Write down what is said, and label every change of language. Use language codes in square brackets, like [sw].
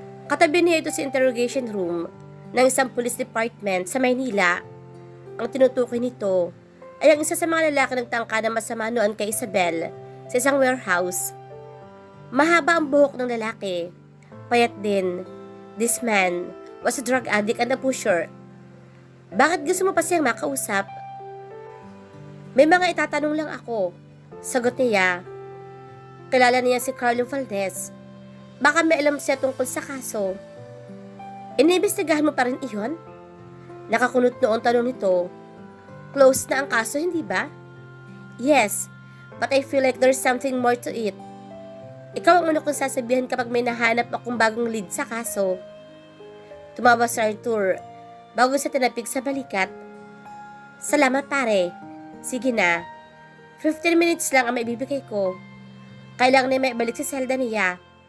[tl] Katabi niya ito sa interrogation room ng isang police department sa Maynila. Ang tinutukoy nito ay ang isa sa mga lalaki nagtangka na masama noon kay Isabel sa isang warehouse. Mahaba ang buhok ng lalaki, payat din. [en] This man was a drug addict and a pusher. [tl] Bakit gusto mo pa siyang makausap? May mga itatanong lang ako. Sagot niya. Kilala niya si Carlo Valdez. Baka may alam siya tungkol sa kaso. Iniimbestigahan mo pa rin iyon? Nakakunot noon tanong nito. Close na ang kaso, hindi ba? [en] Yes, but I feel like there's something more to it. [tl] Ikaw ang una kong sasabihin kapag may nahanap akong bagong lead sa kaso. Tumawa si Arthur bago siya tinapik sa balikat. Salamat pare. Sige na. [en] 15 minutes [tl] lang ang maibibigay ko. Kailangan na may balik sa selda niya.